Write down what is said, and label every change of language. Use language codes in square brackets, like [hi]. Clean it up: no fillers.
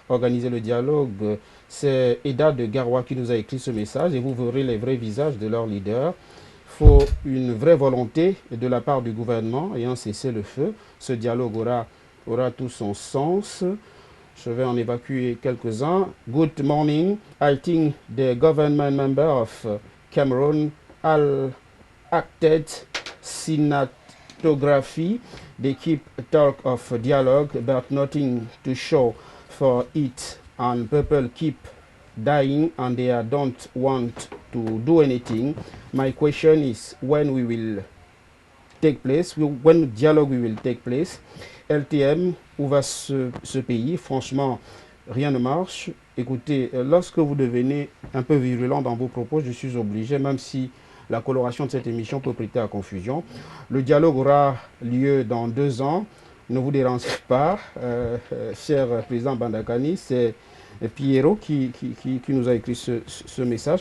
[fr] Organiser le dialogue, c'est Eda de Garoua qui nous a écrit ce message et vous verrez les vrais visages de leur leader. Il faut une vraie volonté de la part du gouvernement et un cessez-le-feu. Ce dialogue aura tout son sens. Je vais en évacuer quelques-uns. [en] Good morning. I think the government member of Cameroon acted cinematography. They keep talk of dialogue but nothing to show for it. And people keep dying and they don't want to do anything. My question is when we will take place, when dialogue will take place. [fr] LTM, où va ce pays? Franchement, rien ne marche. Écoutez, lorsque vous devenez un peu virulent dans vos propos, je suis obligé, même si la coloration de cette émission peut prêter à confusion. Le dialogue aura lieu dans 2 ans. Ne vous dérangez pas, cher président Bandakani, c'est Pierrot qui nous a écrit ce message.